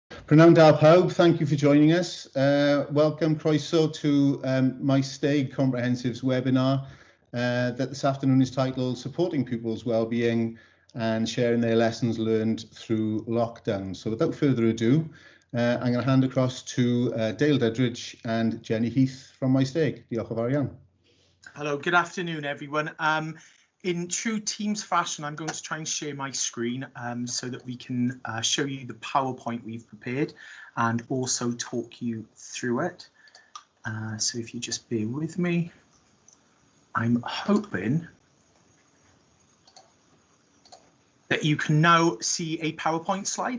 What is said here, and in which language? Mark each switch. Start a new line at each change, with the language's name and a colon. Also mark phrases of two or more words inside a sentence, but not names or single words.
Welsh: Prynawn da pawb,
English: thank you for joining us. Welcome, croeso to Maesteg Comprehensive's webinar that this afternoon is titled Supporting Pupils' Wellbeing and Sharing Their Lessons Learned Through Lockdown. So without further ado, I'm going to hand across to Dale Dudridge and Jenny Heath from Maesteg.
Welsh: Diolch yn fawr iawn.
English: Hello, good afternoon, everyone. In true Teams fashion, I'm going to try and share my screen so that we can show you the PowerPoint we've prepared and also talk you through it. So if you just bear with me, I'm hoping that you can now see a PowerPoint slide.